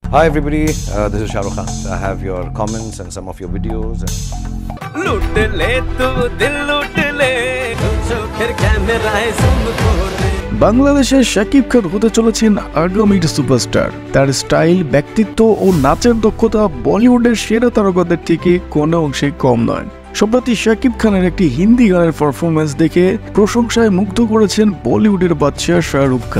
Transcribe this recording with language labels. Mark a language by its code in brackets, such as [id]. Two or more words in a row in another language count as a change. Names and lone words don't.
[en] Hi everybody, this is Shah Rukh Khan. I have your comments and some of your videos. [hi] लूट ले तू दिल लूट ले जो फिर कैमराए ज़ूम कर दे। [bn] বাংলাদেশের শাকিব খান হতে চলেছেন আগামীর সুপারস্টার। তার স্টাইল, ব্যক্তিত্ব ও নাচের দক্ষতা বলিউডের সেরা তারকাদের থেকে কোনো অংশে কম নয়। সম্প্রতি শাকিব খানের একটি হিন্দি গানের পারফরমেন্স দেখে প্রশংসায় মুগ্ধ করেছেন বলিউডের বাদশা শাহরুখ খান।